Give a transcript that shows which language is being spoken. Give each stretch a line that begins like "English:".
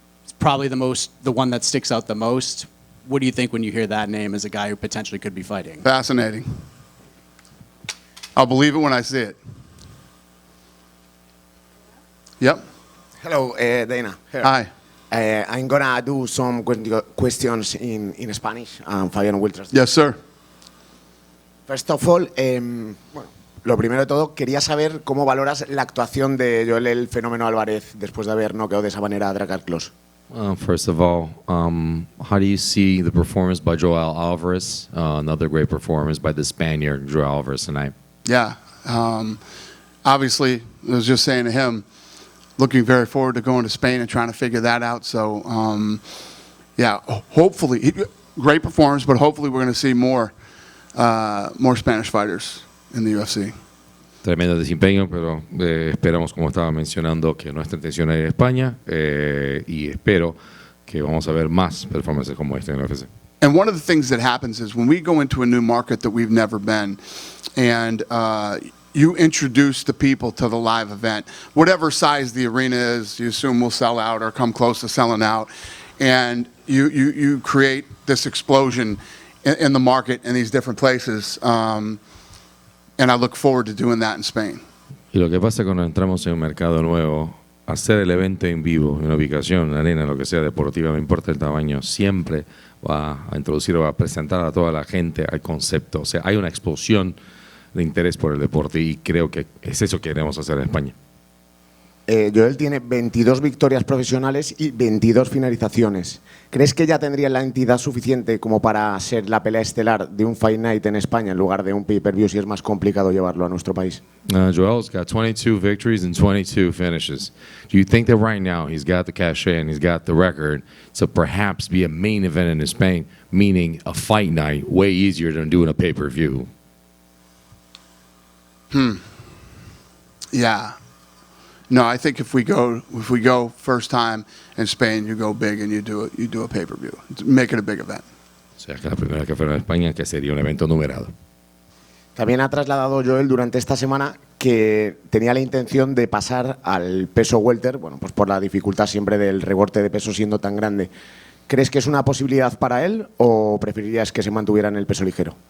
English: It's probably the one that sticks out the most. What do you think when you hear that name as a guy who potentially could be fighting? Fascinating. I'll believe it when I see it. Yep. Hello, Dana. Here. Hi. I'm gonna do some questions in Spanish. Fabián will translate. Yes, sir. First of all,
Spanish: bueno, lo primero de todo, quería saber cómo valoras la actuación de Joel el Fenómeno Álvarez después de haber noqueado de esa manera a Drakkar Klose.
English: First of all, how do you see the performance by Joel Alvarez? Another great performance by the Spaniard, Joel Alvarez, tonight. Yeah. Obviously, I was just saying to him, looking very forward to going to Spain and trying to figure that out. So, yeah, hopefully, great performance, but hopefully we're going to see more Spanish fighters in the UFC.
Spanish: Tremendo desempeño, pero esperamos, como estaba mencionando, que nuestra intención es ir a España y espero que vamos a ver más performances como este en la UFC.
English: And one of the things that happens is when we go into a new market that we've never been, and you introduce the people to the live event, whatever size the arena is, you assume will sell out or come close to selling out, and you create this explosion in the market in these different places. And I look forward to doing that in Spain.
Spanish: Y lo que pasa cuando entramos en un mercado nuevo hacer el evento en vivo, en una ubicación, en una arena, lo que sea deportiva, no importa el tamaño, siempre va a introducir o va a presentar a toda la gente al concepto. O sea, hay una explosión de interés por el deporte y creo que es eso que queremos hacer en España. Joel tiene 22 victorias profesionales y 22 finalizaciones. ¿Crees que ya tendría la entidad suficiente como para ser la pelea estelar de un Fight Night en España en lugar de un pay-per-view si es más complicado llevarlo a nuestro país?
English: Joel's got 22 victories and 22 finishes. Do you think that right now he's got the cachet and he's got the record to perhaps be a main event in Spain, meaning a fight night, way easier than doing a pay-per-view? Yeah. No, I think if we go first time in Spain, you go big and you do a pay-per-view. Make it a big event.
Spanish: O sea, que la primera que fuera en España, que sería un evento numerado. También ha trasladado Joel durante esta semana que tenía la intención de pasar al peso welter, bueno, pues por la dificultad siempre del recorte de peso siendo tan grande. ¿Crees que es una posibilidad para él o preferirías que se mantuviera en el peso ligero?